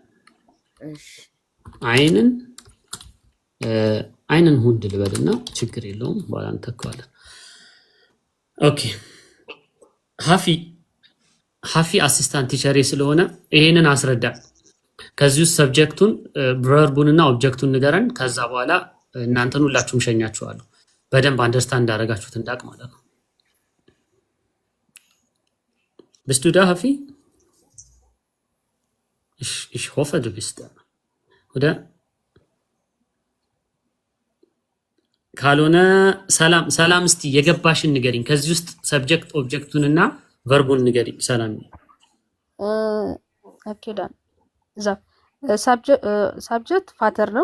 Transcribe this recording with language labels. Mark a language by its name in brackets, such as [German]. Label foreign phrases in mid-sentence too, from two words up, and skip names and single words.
[Amharic] አይንን ሁንድ ልበልና ችግር የለውም በኋላ እንተካዋለን። ኦኬ ሀፊ [English] assistant teacher [Amharic] ስለሆነ ይሄንን አስረዳ። ከዚህ ውስጥ ሰብጀክቱን ቨርቡንና ኦብጀክቱን ንገረን። ከዛ በኋላ እናንተን ሁላችሁም ሸኛችኋለሁ በደንብ አንደርስታንድ እንዳደረጋችሁት እንዳቅ ማለት ነው። [German] bist du da Hafi? Ich hoffe du bist da oder? [Amharic] ካልሆነ ሰላም እስቲ የገባሽን ንገሪኝ። ከዚህ ውስጥ ሰብጀክት ኦብጀክቱንና ቨርቡን ንገሪኝ። ሰላም አኬዳን እዛ ሳብጀክት ፋተር ነው።